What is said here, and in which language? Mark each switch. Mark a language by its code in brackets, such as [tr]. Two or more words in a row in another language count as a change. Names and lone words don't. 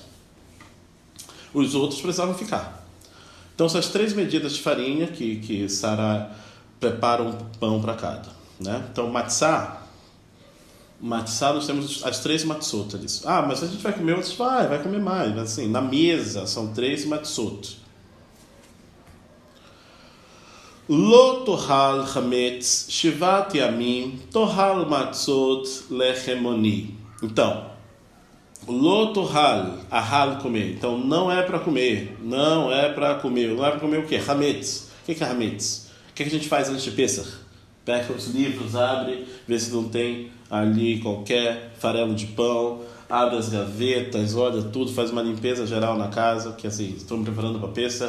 [pt] Os outros precisavam ficar. Então, são as 3 medidas de farinha que Sara prepara um pão para cada, né? Então, [he] matzah matzah, [pt] nós temos as 3 matzot ali. Ah, mas a gente vai comer outros? Vai comer mais. Mas assim, na mesa são 3 matzot. [he] Lo tohal chametz shivat yamim tohal matzot lechemoni. [pt] Então, [he] lo tohal, [pt] ahal comer. Então, não é para comer. Não é para comer o quê? Chametz. O que é chametz? O que a gente faz antes de Pesach? Pega os livros, abre, vê se não tem ali qualquer farelo de pão, abre as gavetas, olha tudo, faz uma limpeza geral na casa, que assim, estou me preparando para Pesach.